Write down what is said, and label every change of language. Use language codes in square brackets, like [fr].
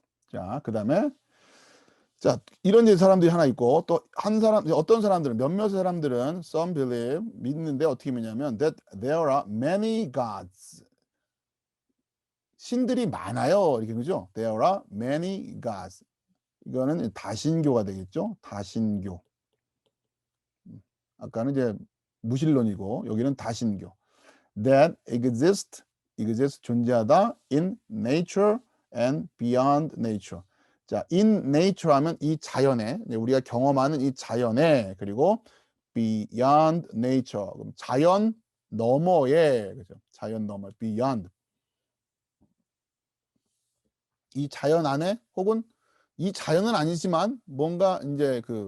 [ko] 자, 그다음에, 자, 이런 이제 사람들이 하나 있고, 또 어떤 사람들은, 몇몇 사람들은 [en] some believe, [ko] 믿는데 어떻게 믿냐면 [en] that there are many gods. [ko] 신들이 많아요. 이렇게, 그죠? [en] There are many gods. [ko] 이거는 다신교가 되겠죠? 다신교. 아까는 이제 무신론이고, 여기는 다신교. [en] That exist [ko] 존재하다, [en] in nature and beyond nature. [ko] 자, [en] in nature [ko] 하면 이 자연에, 우리가 경험하는 이 자연에, 그리고 [en] beyond nature, [ko] 그럼 자연 너머에, 그죠? 자연 너머, beyond. 이 자연 안에, 혹은 이 자연은 아니지만 뭔가 이제